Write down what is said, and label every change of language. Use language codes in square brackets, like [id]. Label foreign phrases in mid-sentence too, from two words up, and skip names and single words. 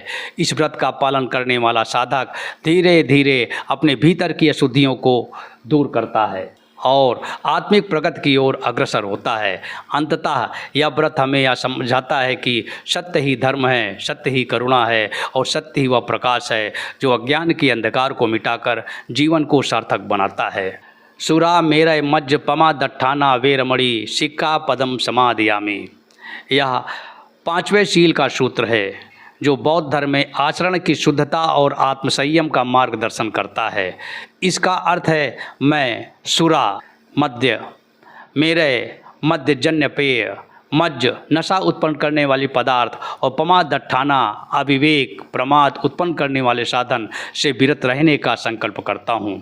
[hi] इस व्रत का पालन करने वाला साधक धीरे धीरे अपने भीतर की अशुद्धियों को दूर करता है और आत्मिक प्रगति की ओर अग्रसर होता है। अंततः यह व्रत हमें यह समझाता है कि सत्य ही धर्म है, सत्य ही करुणा है और सत्य ही वह प्रकाश है जो अज्ञान के अंधकार को मिटाकर जीवन को सार्थक बनाता है। [pi] सुरा मेरय मज्ज पमा दट्ठाना वेरमणि सिक्खापदं समादयामि। [hi] यह 5वें शील का सूत्र है जो बौद्ध धर्म में आचरण की शुद्धता और आत्मसंयम का मार्गदर्शन करता है। इसका अर्थ है, मैं सुरा मद्य, मेरे मद्य जन्य पेय, मज्ज नशा उत्पन्न करने वाली पदार्थ और पमा दट्ठाना अविवेक प्रमाद उत्पन्न करने वाले साधन से विरत रहने का संकल्प करता हूँ।